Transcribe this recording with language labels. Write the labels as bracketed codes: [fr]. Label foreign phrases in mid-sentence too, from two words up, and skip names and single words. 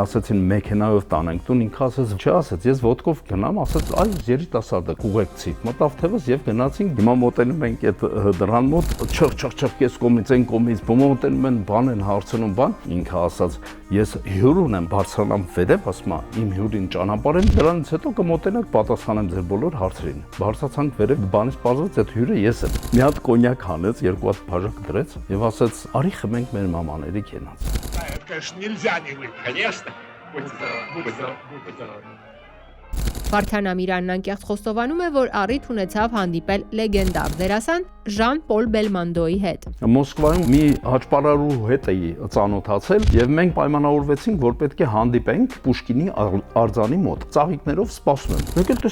[hy] ասեցին մեքենայով տանենք տուն, ինքը ասեց, չէ, ասեց, ես ոտքով գնամ ասաց այ երիտասարդը ուղեկցի մտավ թևս եւ գնացինք հիմա մոտենում ենք այդ դրան մոտ չխ կես կողմից այն կողմից մոտենում են բան են հարցնում բան ինքը ասաց ես հյուր ունեմ բարձրանամ վերև ասում իմ հյուրին ճանապարհեմ դրանից հետո կմոտենաք պատասխանեմ ձեր բոլոր հարցերին բարձրացանք վերև բանից բարձրացած այդ հյուրը ես եմ մի հատ կոնյակ հանեց երկու հատ բաժակ դրեց եւ ասաց արի խմենք մեր մամաների կենաց [ru] Конечно, нельзя не выпить. Конечно. Будь здоров. [hy] Վարդան Ամիրանն անկեղծ խոստովանում է, որ առիթ ունեցավ հանդիպել լեգենդար դերասան Ժան-Պոլ Բելմոնդոյի հետ։ Մոսկվայում մի հաճպարարու հետ էի ծանոթացել եւ մենք պայմանավորվեցինք, որ պետք է հանդիպենք Պուշկինի արձանի մոտ։ Ծաղիկներով սպասում եմ։ Մեկ էլ